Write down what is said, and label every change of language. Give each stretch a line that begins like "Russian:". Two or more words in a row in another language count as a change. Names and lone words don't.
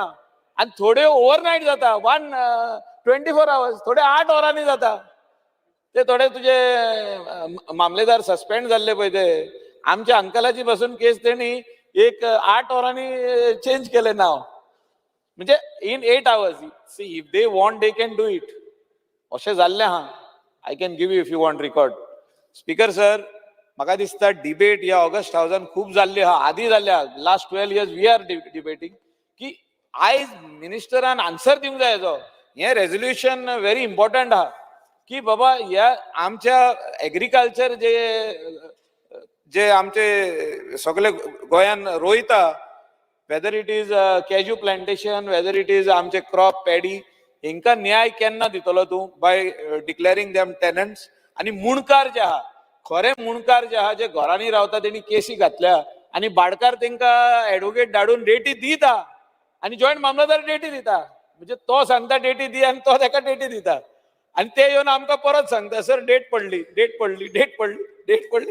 Konkani: आनी थोड्यो ओव्हरनायट जाता, 24 hours, थोडे 8 वरांनी जाता. ते थोडे तुझे मामलेदार सस्पेंड जाल्ले पळय ते, आमच्या अंकलाची पासून केस तेणी 8 वरांनी चेंज केले नाव.
English: म्हणजे in 8 hours. See, if they want, they can do it.
Konkani: अशें जाल्लें आहा.
English: I can give you if you want record. Speaker sir,
Konkani: म्हाका दिसता डिबेट ह्या ऑगस्ट हाऊसान खूब जाल्ली आहा, आदी जाल्ली आहा.
English: last 12 years we are debating
Konkani: की आयज मिनिस्टरान आन्सर दिवंक जाय हेजो. हें रेझोल्युशन
English: very important
Konkani: आहा की बाबा ह्या आमच्या एग्रीकल्चर जे आमचे सगळे गोंयान रोयता,
English: whether it is cashew plantation, whether it is आमचे crop paddy,
Konkani: हेंकां न्याय केन्ना दितलो तूं
English: by declaring them tenants.
Konkani: आनी मुणकार जे आहा, खरे मुणकार जे आहा, जे घरांनी रावता तेणी केसी घातल्या आनी भाडकार तेंकां एडवोकेट धाडून डेटी दिता आनी जॉयंट मामलेदार डेटी दिता. म्हणजे तो सांगता डेटी दी आनी तो तेका डेटी दिता. आनी ते येवन आमकां परत सांगता सर डेट पडली, डेट पडली, डेट पडली, डेट पडली.